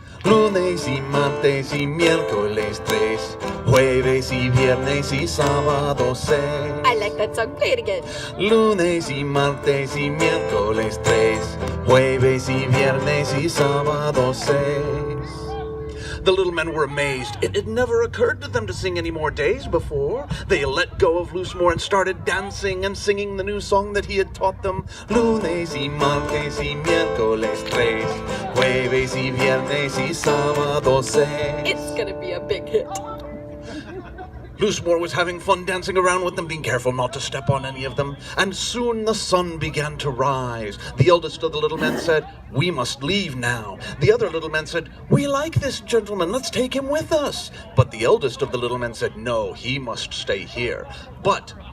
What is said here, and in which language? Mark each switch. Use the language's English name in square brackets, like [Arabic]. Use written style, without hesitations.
[Spanish] Lunes y martes y miércoles tres, jueves y viernes y sábado seis. [English] I like that song. Play it again. [Spanish] Lunes y martes y miércoles tres, jueves y viernes y sábado seis. [English] The little men were amazed. It had never occurred to them to sing any more days before. They let go of Loosemore and started dancing and singing the new song that he had taught them. [Spanish] Lunes y martes y miércoles tres, jueves y viernes y sábado seis. [English] It's gonna be a big hit. Loosemore was having fun dancing around with them, being careful not to step on any of them, and soon the sun began to rise. The eldest of the little men said, "We must leave now." The other little men said, "We like this gentleman, let's take him with us." But the eldest of the little men said, "No, he must stay here." But